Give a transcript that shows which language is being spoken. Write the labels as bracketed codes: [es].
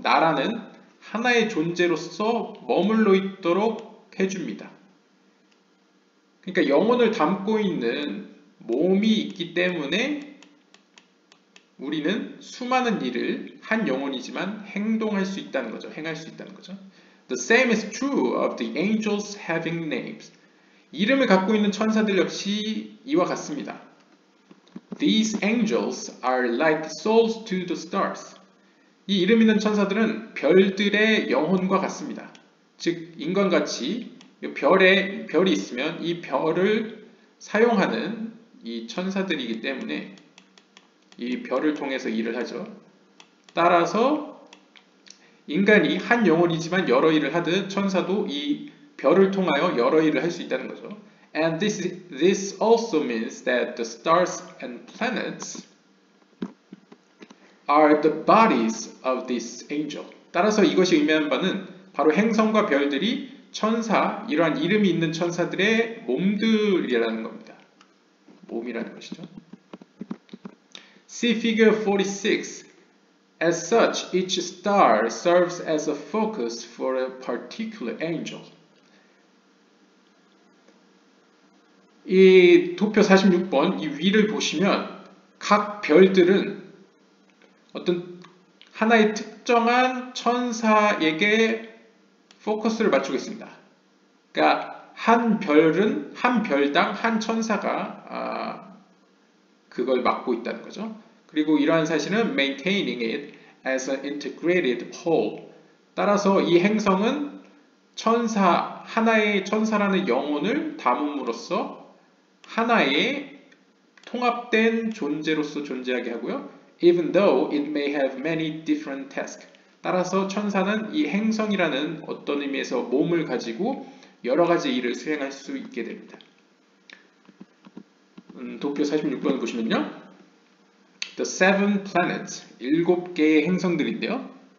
[ko] 나라는 하나의 존재로서 머물러 있도록 해줍니다. 그러니까 영혼을 담고 있는 몸이 있기 때문에 우리는 수많은 일을 한 영혼이지만 행동할 수 있다는 거죠. 행할 수 있다는 거죠. [en] The same is true of the angels having names. [ko] 이름을 갖고 있는 천사들 역시 이와 같습니다. [en] These angels are like souls to the stars. [ko] 이 이름 있는 천사들은 별들의 영혼과 같습니다. 즉 인간같이 별이 있으면 이 별을 사용하는 이 천사들이기 때문에 이 별을 통해서 일을 하죠. 따라서 인간이 한 영혼이지만 여러 일을 하듯 천사도 이 별을 통하여 여러 일을 할 수 있다는 거죠. [en] And this also means that the stars and planets are the bodies of this angel. [ko] 따라서 이것이 의미하는 바는 바로 행성과 별들이 천사, 이러한 이름이 있는 천사들의 몸들이라는 겁니다. 몸이라는 것이죠. [en] See figure 46. As such, each star serves as a focus for a particular angel. [ko] 이 도표 46번 이 위를 보시면 각 별들은 어떤 하나의 특정한 천사에게 포커스를 맞추고 있습니다. 그러니까 한 별은 한 별당 한 천사가 그걸 맡고 있다는 거죠. 그리고 이러한 사실은 [en] maintaining it as an integrated whole. [ko] 따라서 이 행성은 하나의 천사라는 영혼을 담음으로써 하나의 통합된 존재로서 존재하게 하고요. [en] Even though it may have many different tasks. [ko] 따라서 천사는 이 행성이라는 어떤 의미에서 몸을 가지고 여러 가지 일을 수행할 수 있게 됩니다. 도표 46번 보시면요. [en] The seven planets, [ko] 7개의 행성들인데요.